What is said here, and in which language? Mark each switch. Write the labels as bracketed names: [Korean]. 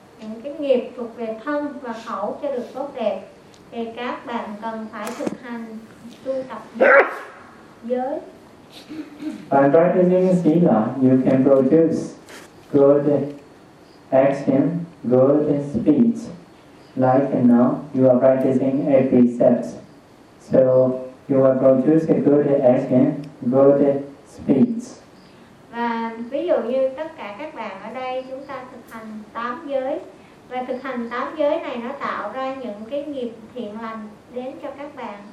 [Vietnamese] những cái nghiệp thuộc về thân và khẩu cho được tốt đẹp thì các bạn cần phải thực hành tu tập giới. [English] By practicing sila, you can produce good action, good speech. Like now, you are practicing a precept. So, you will produce a good action, good speech. [Vietnamese] Và ví dụ như tất cả các bạn ở đây, chúng ta thực hành tám giới. Và thực hành tám giới này nó tạo ra những cái nghiệp thiện lành đến cho các bạn.